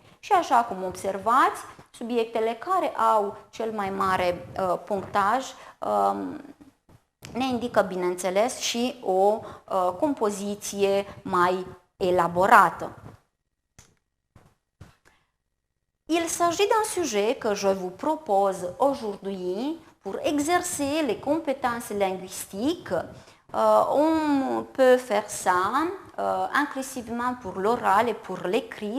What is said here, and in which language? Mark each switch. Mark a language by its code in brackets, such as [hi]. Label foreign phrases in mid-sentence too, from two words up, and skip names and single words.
[ro] Și așa cum observați, subiectele care au cel mai mare punctaj ne indică, bineînțeles, și o compoziție mai elaborată. [fr] Il s'agit d'un sujet que je vous propose aujourd'hui pour exercer les compétences linguistiques. On peut faire ça inclusivement pour l'oral et pour l'écrit.